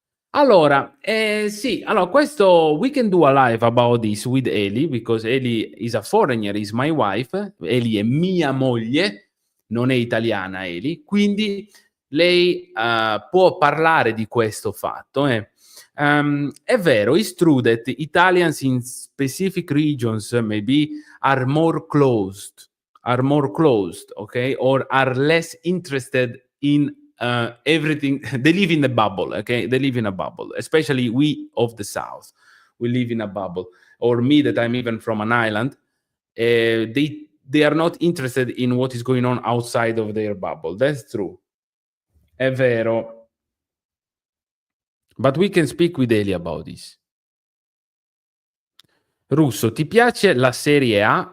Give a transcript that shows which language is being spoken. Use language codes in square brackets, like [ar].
[it] Allora, sì, allora questo [en] we can do a live about this with Eli, because Eli is a foreigner, is my wife. [it] Eli è mia moglie, non è italiana Eli, quindi lei può parlare di questo fatto. [en] È vero, it's true that Italians in specific regions maybe are more closed, okay, or are less interested in everything. They live in a bubble, okay? They live in a bubble, especially we of the South. We live in a bubble. Or me, that I'm even from an island. They are not interested in what is going on outside of their bubble. That's true. [it] È vero. [en] But we can speak with Eli about this. [it] Russo, ti piace la Serie A?